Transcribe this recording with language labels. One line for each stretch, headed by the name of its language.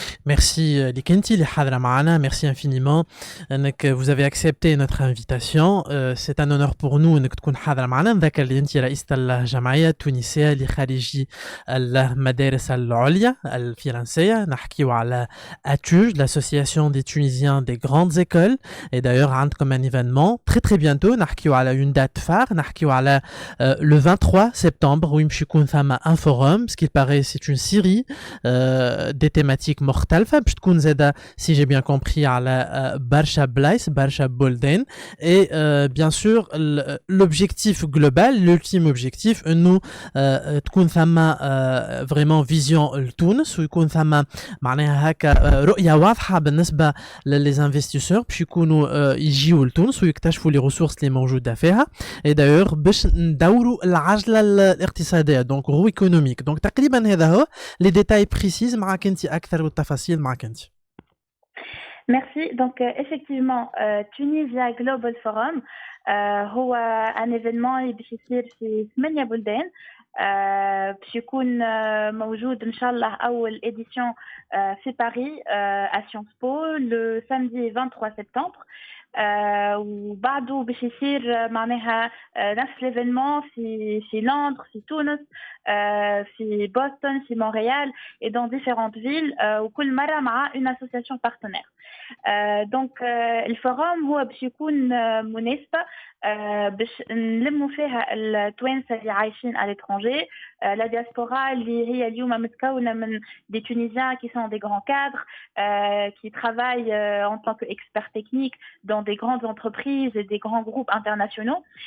Arabic: Merci لكنتي اللي حاضرة معنا.
French: Merci infiniment انك vous avez accepté notre invitation. C'est un honneur pour nous
Arabic: انك تكون حاضرة معنا. نذكر اللي انت رئيسة الجمعية التونسية لخريجي المدارس العليا الفرنسية. نحكيو على
French: ATUG, l'association des Tunisiens des grandes écoles. Et d'ailleurs
Arabic: عندكم
French: un événement très bientôt.
Arabic: نحكيو على
French: une date phare.
Arabic: نحكيو على
French: le 23 septembre où
Arabic: يمشي يكون ثم
French: un forum. Ce qu'il paraît c'est une série des thématiques
Arabic: مختلفة باش تكون زادة
French: si j'ai bien compris
Arabic: على برشا بلايص برشا بلدان.
French: et bien sûr l'objectif global l'ultime objectif
Arabic: انه تكون ثم
French: vraiment vision
Arabic: لتونس ويكون ثم معناها هكا رؤية واضحة بالنسبة للي انفستيسور باش يكونوا يجيوا لتونس ويكتشفوا لي ريسورس اللي موجودة فيها.
French: et d'ailleurs
Arabic: باش ندوروا العجلة الاقتصادية
French: donc roue économique.
Arabic: donc تقريبا هذا هو
French: les détails précis
Arabic: معك انت اكثر والتفاصيل معك انت.
French: Merci. Donc effectivement
Arabic: Tunisia Global Forum هو
French: un événement
Arabic: اللي باش يصير في 8 بلدان. باش يكون موجود ان شاء الله اول édition في باريس
French: à Sciences Po le samedi 23 septembre.
Arabic: وبعده باش يصير معناها نفس l'événement في لندن في تونس في بوسطن في مونريال
French: et dans différentes villes
Arabic: وكل مرة مع
French: une association partenaire.
Arabic: donc الفورم هو باش يكون مناسبة باش نلموا فيها التوانسة اللي عايشين
French: à l'étranger. la diaspora
Arabic: اللي هي اليوم متكونة من
French: des Tunisiens qui sont des grands cadres qui travaillent en tant qu'experts techniques dans des grandes entreprises et des grands groupes internationaux.